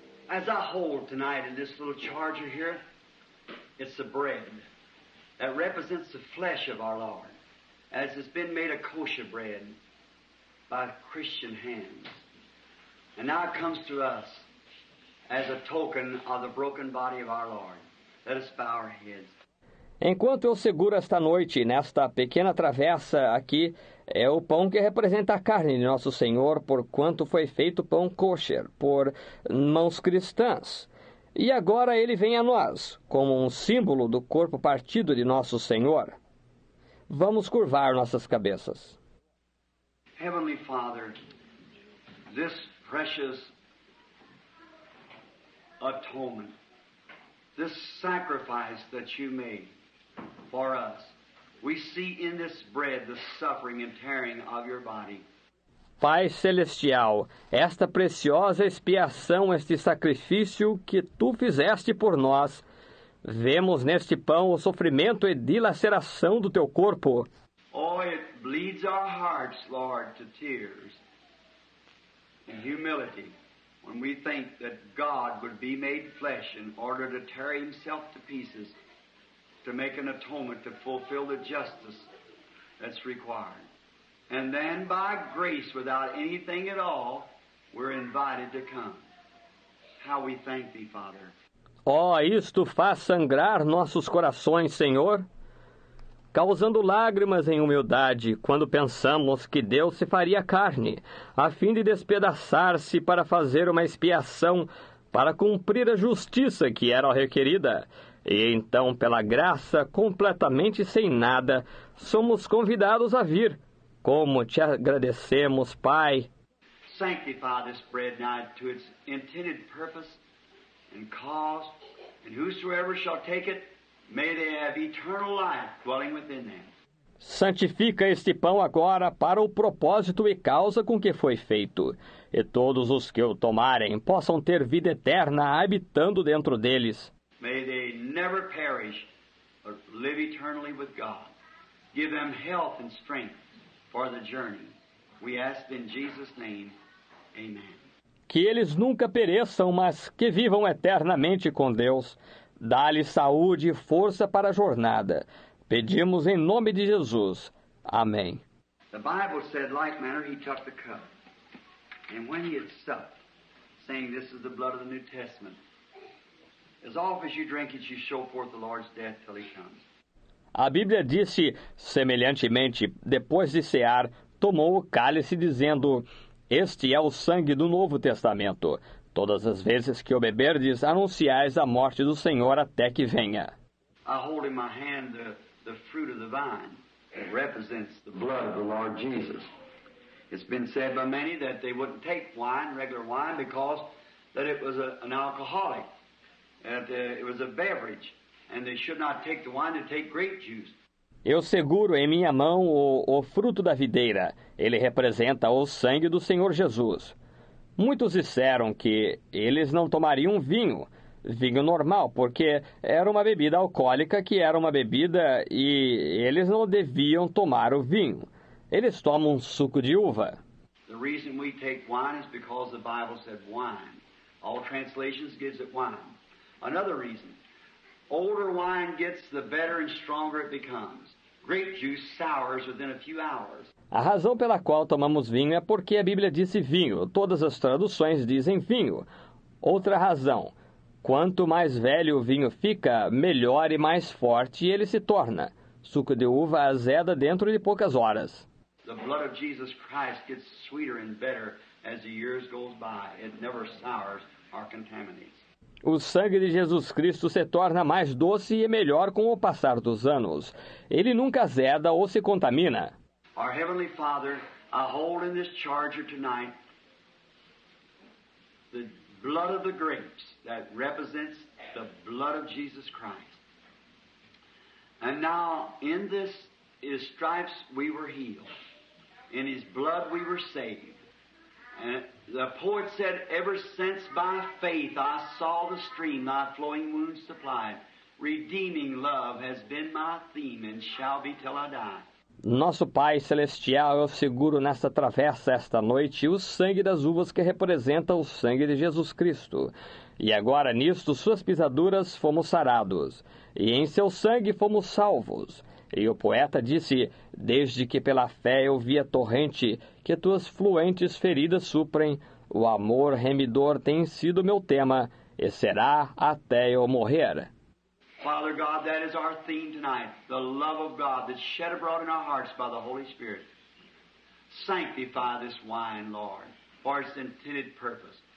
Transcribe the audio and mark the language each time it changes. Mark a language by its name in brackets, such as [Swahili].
[English] As I hold tonight in this little charger here, it's the bread that represents the flesh of our Lord, as it's been made a kosher bread by Christian hands. And now it comes to us as a token of the broken body of our Lord. Let us bow our heads. [Portuguese] Enquanto eu seguro esta noite, nesta pequena travessa aqui, é o pão que representa a carne de nosso Senhor, porquanto foi feito pão kosher, por mãos cristãs. E agora ele vem a nós, como um símbolo do corpo partido de nosso Senhor. Vamos curvar nossas cabeças. [English] Heavenly Father, this precious atonement, this sacrifice that you made for us, we see in this bread the suffering and tearing of your body. [Portuguese] Pai Celestial, esta preciosa expiação, este sacrifício que tu fizeste por nós, vemos neste pão o sofrimento e dilaceração do teu corpo. [English] Oh, it bleeds our hearts, Lord, to tears and humility when we think that God would be made flesh in order to tear himself to pieces to make an atonement to fulfill the justice that's required. And then by grace, without anything at all, we're invited to come. How we thank thee, Father. [Portuguese] Oh, isto faz sangrar nossos corações, Senhor, causando lágrimas em humildade, quando pensamos que Deus se faria carne, a fim de despedaçar-se para fazer uma expiação, para cumprir a justiça que era requerida. E então, pela graça, completamente sem nada, somos convidados a vir. Como te agradecemos, Pai. [English] Sanctify this bread now to its intended purpose and cause, and whosoever shall take it, may they have eternal life dwelling within them. [Portuguese] Santifica este pão agora para o propósito e causa com que foi feito, e todos os que o tomarem possam ter vida eterna habitando dentro deles. [English] May they never perish, but live eternally with God. Give them health and strength for the journey. We ask in Jesus' name, amen. [Portuguese] Que eles nunca pereçam, mas que vivam eternamente com Deus. Dá-lhes saúde e força para a jornada. Pedimos em nome de Jesus. Amém. [English] The Bible said, like manner, he took the cup. And when he had supped, saying, this is the blood of the New Testament, as oft as you drink it, you show forth the Lord's death till he comes. [Portuguese] A Bíblia disse, semelhantemente, depois de cear, tomou o cálice, dizendo, este é o sangue do Novo Testamento. Todas as vezes que o beberdes, anunciais a morte do Senhor até que venha. [English] I hold in my hand the fruit of the vine. It represents the blood of the Lord Jesus. It's been said by many that they wouldn't take wine, regular wine, because that it was an alcoholic. That it was a beverage, and they should not take the wine, to take grape juice. [Portuguese] Eu seguro em minha mão o fruto da videira. Ele representa o sangue do Senhor Jesus. Muitos disseram que eles não tomariam vinho normal, porque era uma bebida alcoólica que era uma bebida e eles não deviam tomar o vinho. Eles tomam suco de uva. [English] The reason we take wine is because the Bible said wine. All translations gives it wine. Another reason, older wine gets, the better and stronger it becomes. Grape juice sours within a few hours. [Portuguese] A razão pela qual tomamos vinho é porque a Bíblia disse vinho. Todas as traduções dizem vinho. Outra razão, quanto mais velho o vinho fica, melhor e mais forte ele se torna. Suco de uva azeda dentro de poucas horas. [English] The blood of Jesus Christ gets sweeter and better as the years goes by. It never sours or contaminates. [Portuguese] O sangue de Jesus Cristo se torna mais doce e melhor com o passar dos anos. Ele nunca azeda ou se contamina. [English] Our Heavenly Father, I hold in this charger tonight the blood of the grapes that represents the blood of Jesus Christ. And now, in this, His stripes we were healed. In His blood we were saved. And the poet said, ever since by faith I saw the stream thy flowing wounds supplied, redeeming love has been my theme and shall be till I die. [Portuguese] Nosso Pai Celestial, eu seguro nesta travessa esta noite o sangue das uvas que representa o sangue de Jesus Cristo. E agora nisto suas pisaduras fomos sarados, e em seu sangue fomos salvos. E o poeta disse, desde que pela fé eu vi a torrente, que tuas fluentes feridas suprem, o amor remidor tem sido meu tema, e será até eu morrer. [English] Father God, that is our theme tonight, the love of God that's shed abroad in our hearts by the Holy Spirit. Sanctify this wine, Lord, for its intended purpose.